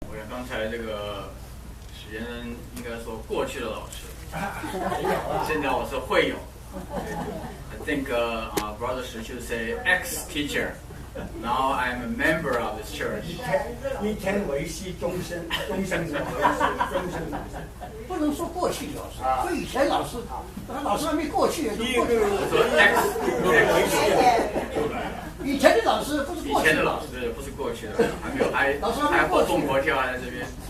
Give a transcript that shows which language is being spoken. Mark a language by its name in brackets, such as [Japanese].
[Chinese] OK， 刚才这个时间应该说过去的老师，现在我是会友。 [English] I think Brother Shi should say ex-teacher. Now I'm a member of this church. [Chinese] 一天为师，终身为师，终身为师。不能说过去老师，说以前老师，老师还没过去。第一个说 [English] ex [Chinese] 为师。以前的老师不是过去。以前的老师不是过去的，还没有还活蹦活跳在这边。